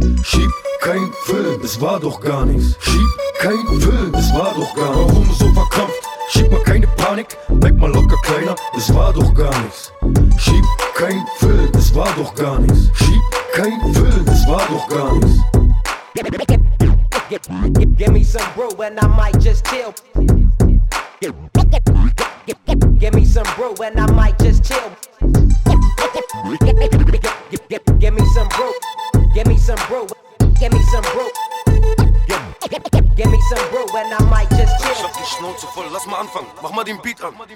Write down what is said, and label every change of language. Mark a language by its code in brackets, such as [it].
[de] Schieb kein Film, es war doch gar nichts. Schieb kein Film, es war doch gar nichts. Warum so verkrampft? Schieb mal keine Panik, bleib mal locker, Kleiner, es war doch gar nichts. Schieb kein Film, es war doch gar nichts. Schieb kein Film, es war doch gar nichts. [en] Give me some brew and I might just chill. Give me some brew and I might just chill. Give me some brew. Give me some brew. Give me some brew. Give me some brew and I might just chill. [de] Ich hab die Schnauze voll, lass mal anfangen. Mach mal den Beat an.